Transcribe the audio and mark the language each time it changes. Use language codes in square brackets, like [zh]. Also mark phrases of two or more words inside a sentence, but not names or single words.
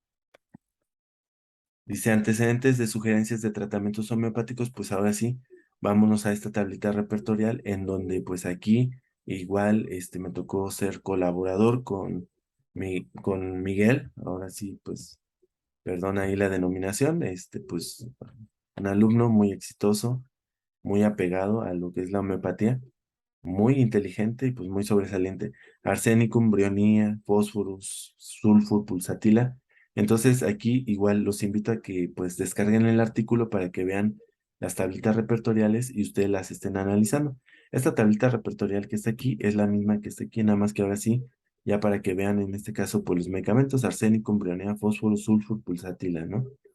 [es] Dice antecedentes de sugerencias de tratamientos homeopáticos, pues ahora sí, vámonos a esta tablita repertorial en donde pues aquí igual me tocó ser colaborador con Miguel, ahora sí, pues perdona ahí la denominación, pues un alumno muy exitoso, muy apegado a lo que es la homeopatía, muy inteligente y pues muy sobresaliente. Arsenicum, brionía, fósforus, sulfur, pulsatila. Entonces aquí igual los invito a que pues descarguen el artículo para que vean las tablitas repertoriales y ustedes las estén analizando. Esta tablita repertorial que está aquí es la misma que está aquí, nada más que ahora sí, ya para que vean en este caso pues los medicamentos, arsénico, brionea, fósforo, sulfur, pulsatila, ¿no?